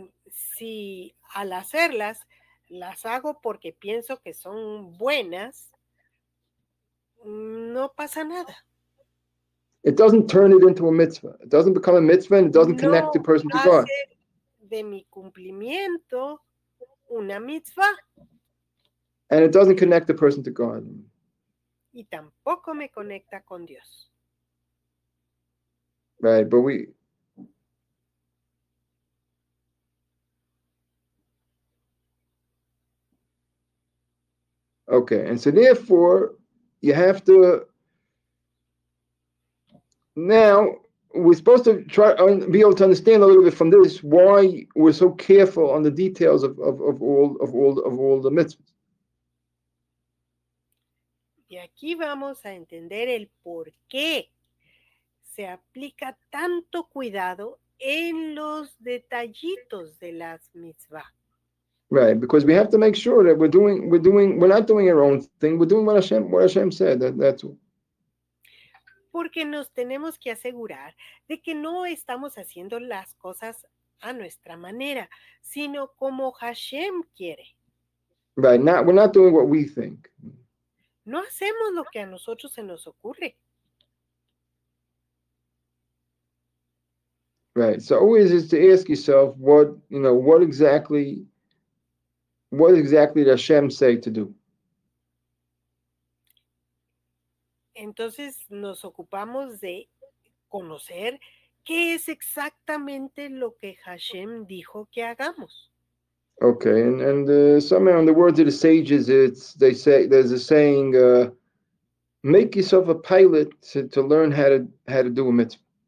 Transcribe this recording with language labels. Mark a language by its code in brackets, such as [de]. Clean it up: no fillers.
[es] Si al hacerlas, las hago porque pienso que son buenas, no pasa nada. [en] It doesn't turn it into a mitzvah. It doesn't become a mitzvah and it doesn't connect the person to God. [es] De mi cumplimiento una mitzvah. [en] And it doesn't connect the person to God. [es] Y tampoco me conecta con Dios. [en] Right, but okay, and so therefore you have to now we're supposed to try and be able to understand a little bit from this why we're so careful on the details of all the mitzvahs. [es] Y aquí vamos a entender el por qué se aplica tanto cuidado en los detallitos de las mitzvah. [en] Right, because we have to make sure that we're not doing our own thing. We're doing what Hashem said. That's all. [es] Porque nos tenemos que asegurar de que no estamos haciendo las cosas a nuestra manera, sino como Hashem quiere. [en] Right, we're not doing what we think. [es] No hacemos lo que a nosotros se nos ocurre. [en] Right, so always is to ask yourself what exactly did Hashem say to do? [es] Entonces nos ocupamos de conocer qué es exactamente lo que Hashem dijo que hagamos. [en] Okay, and somehow in the words of the sages, there's a saying, make yourself a pilot to learn how to do a mitzvah.